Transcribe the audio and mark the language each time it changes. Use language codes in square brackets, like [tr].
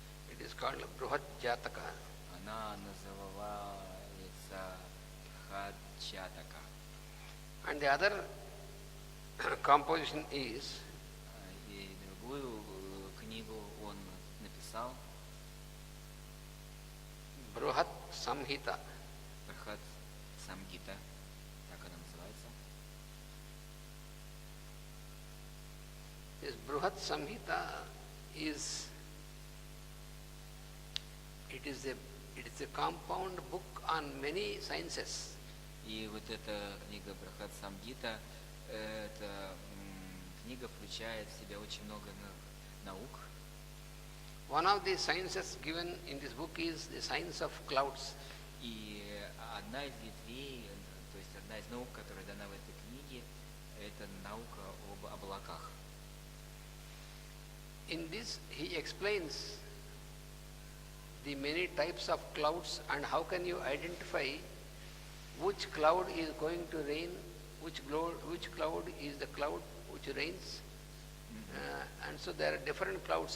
[en] It is called Bruhat Jataka. [ru] Она называется Бхаджатака. [en] And the other composition is. [ru] И другую книгу он написал. [en] Bruhat Samhita. [ru] Брахат Самгита, так она называется. [en] This Bruhat Samhita is. It is a compound book on many sciences. [ru] И вот эта книга Брахат Самгита, эта книга включает в себя очень много наук. [en] One of the sciences given in this book is the science of clouds. [ru] И одна из ветвей, то есть одна из наук, которая дана в этой книге, это наука об облаках. [en] In this he explains the many types of clouds and how can you identify which cloud is going to rain, which cloud is the cloud which rains. And so there are different clouds.